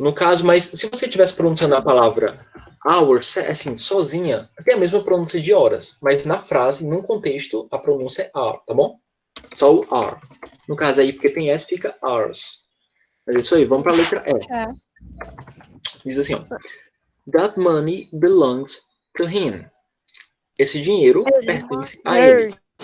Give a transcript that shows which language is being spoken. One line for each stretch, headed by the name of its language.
Portuguese: No caso, mas se você estivesse pronunciando a palavra hours, assim, sozinha, tem a mesma pronúncia de horas, mas na frase, num contexto, a pronúncia é hour, tá bom? Só o hour. No caso aí, porque tem S, fica hours. Mas é isso aí, vamos para a letra E. É. Diz assim, ó.
English: That money belongs to him.
Portuguese: Esse dinheiro pertence a ele.